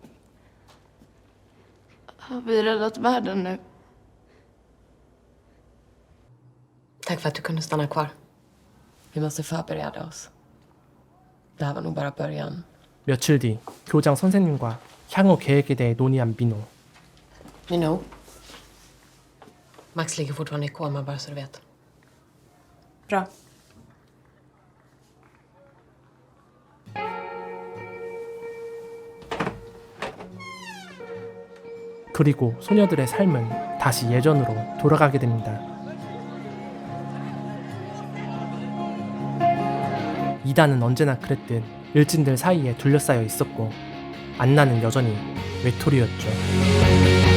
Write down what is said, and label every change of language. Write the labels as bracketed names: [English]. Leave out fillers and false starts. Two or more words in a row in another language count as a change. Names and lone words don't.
[Swedish] Har vi räddat världen nu? Tack för att du kunde stanna kvar. Vi måste förbereda oss. Det här var nog bara början. [Korean] 며칠 뒤 교장 선생님과 향후 계획에 대해 논의한 민호. [Swedish] Minho. Max ligger fortfarande i koma, bara så du vet. Bra. [Korean] 그리고 소녀들의 삶은 다시 예전으로 돌아가게 됩니다. 이단은 언제나 그랬듯 일진들 사이에 둘러싸여 있었고 안나는 여전히 외톨이였죠.